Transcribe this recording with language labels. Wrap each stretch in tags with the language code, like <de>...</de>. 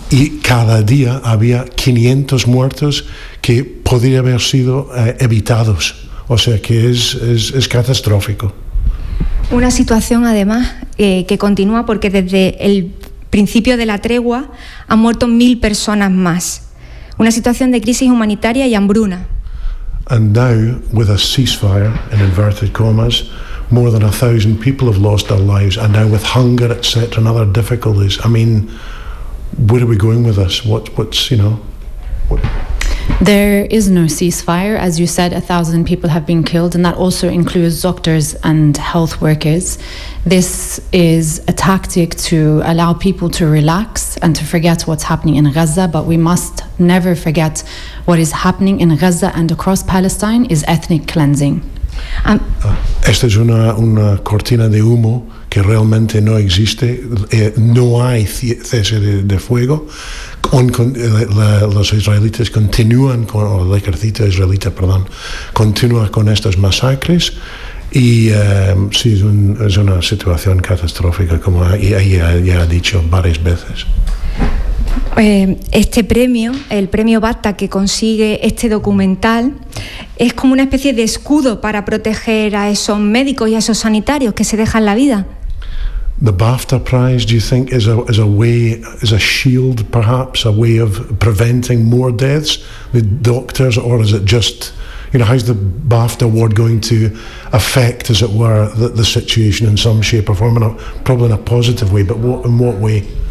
<es>Y cada día había 500 muertos que podrían haber sido evitados, o sea que es catastrófico. Una situación además que continúa, porque desde el principio de la tregua han muerto 1,000 personas más. Una situación de crisis humanitaria y hambruna.</es> <en>And now, with a ceasefire, in inverted commas, more than 1,000 people have lost their lives, and now with hunger, etc., and other difficulties. I mean, where are we going with this? There is no ceasefire. As you said, 1,000 people have been killed, and that also includes doctors and health workers. This is a tactic to allow people to relax and to forget what's happening in Gaza, but we must never forget what is happening in Gaza and across Palestine is ethnic cleansing.</en> <es>Esta es una cortina de humo que realmente no existe. No hay cese de fuego. Los israelitas continúan con, o el ejército israelita, perdón, continúa con estas masacres. Y sí, es una situación catastrófica, como ya he dicho varias veces. Este premio, el premio BAFTA que consigue este documental, es como una especie de escudo para proteger a esos médicos y a esos sanitarios que se dejan la vida.</es> <en>The BAFTA Prize, do you think, is a shield, perhaps, a way of preventing more deaths, the doctors, or is it just, you know, how's the BAFTA award going to affect, as it were, the situation in some shape or form, probably in a positive way, but what, in what way?</en>